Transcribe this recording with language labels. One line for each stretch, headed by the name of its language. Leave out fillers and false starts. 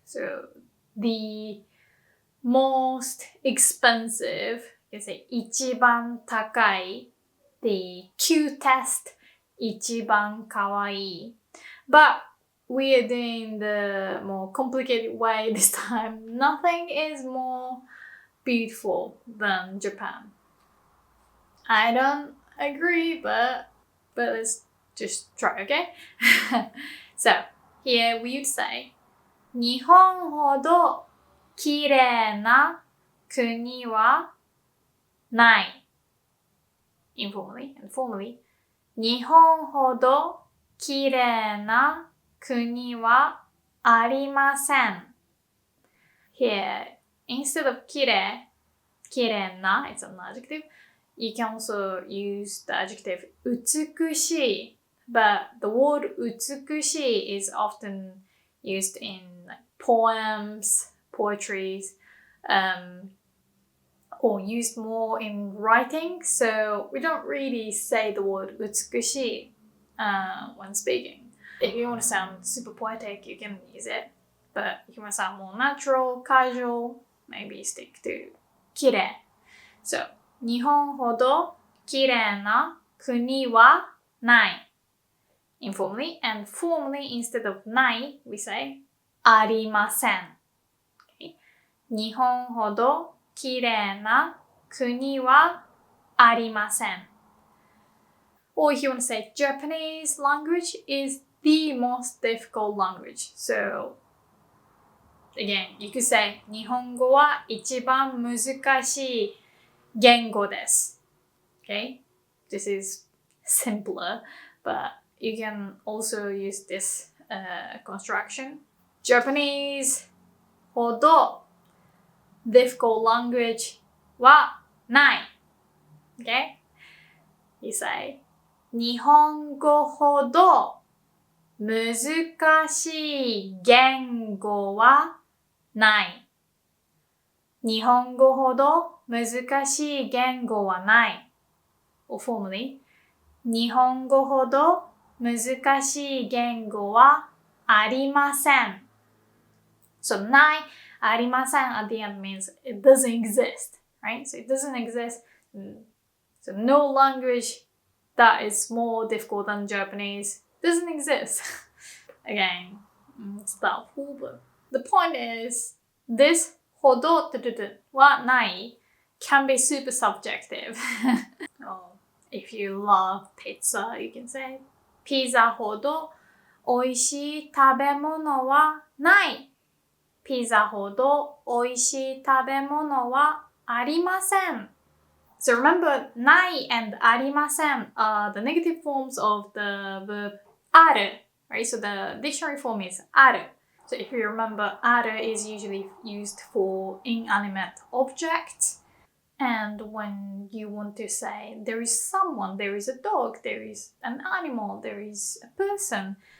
English: So the most expensive, you can say
Japanese: 一番高い,
English: the cutest,
Japanese: 一番かわいい.
English: But we are doing the more complicated way this time. Nothing is more beautiful than Japan. I don't agree, but let's just try, okay? So, here we would say
Japanese: 日本ほどきれいな国はない。
English: Informally and formally.
Japanese: 日本ほどきれいな国はありません。
English: Here, instead of
Japanese: きれいな,
English: it's an adjective. You can also use the adjective
Japanese: 美しい.
English: But the word
Japanese: 美しい
English: is often used in like poems, poetries, or used more in writing. So we don't really say the word
Japanese: 美しい
English: when speaking. If you want to sound super poetic, you can use it. But if you want to sound more natural, casual, maybe stick to
Japanese: きれい. So, 日本ほどきれいな国はない.
English: Informally, and formally, instead of ない, we say
Japanese: ありません.
English: Okay?
Japanese: 日本ほどきれいな国はありません.
English: Or if you want to say Japanese language is the most difficult language. So, again, you could say
Japanese: 日本語は一番難しい言語です.
English: Okay? This is simpler, but you can also use this construction. Japanese
Japanese: ほど
English: difficult language
Japanese: はない.
English: Okay? You say
Japanese: 日本語ほど難しい言語はない。日本語ほど難しい言語はない。
English: Or formally,
Japanese: 日本語ほど難しい言語はありません。
English: So,
Japanese: ない、ありません
English: at the end means it doesn't exist, right? So it doesn't exist. So no language that is more difficult than Japanese doesn't exist. Again, it's that full. The point is, this
Japanese: ほどはない
English: can be super subjective. If you love pizza, you can say
Japanese: ピザほど美味しい食べ物はない。ピザほど美味しい食べ物はありません。
English: So remember,
Japanese: ない
English: and
Japanese: ありません
English: are the negative forms of the verb
Japanese: ある,
English: right? So the dictionary form is
Japanese: ある.
English: So if you remember, ある is usually used for inanimate objects. And when you want to say there is someone, there is a dog, there is an animal, there is a person.